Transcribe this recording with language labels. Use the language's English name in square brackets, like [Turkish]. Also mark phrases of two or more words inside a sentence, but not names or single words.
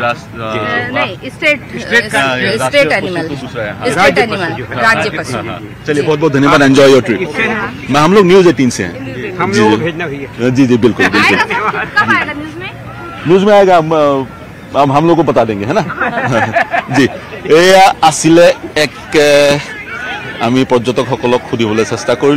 [Hindi] नहीं, [English] state animal, [Hindi] राज्य पशु। चलिए बहुत धन्यवाद। [English] enjoy your trip. [Hindi] हम लोग न्यूज़ 18 से हैं। हम लोग भेजना भैया। जी बिल्कुल। न्यूज़ में आएगा, हम लोग को बता देंगे, है ना? जी, [Assamese] এয়া আছিলে এক আমি পৰ্যটকসকলক সুধিবলৈ চেষ্টা কৰিলোঁ।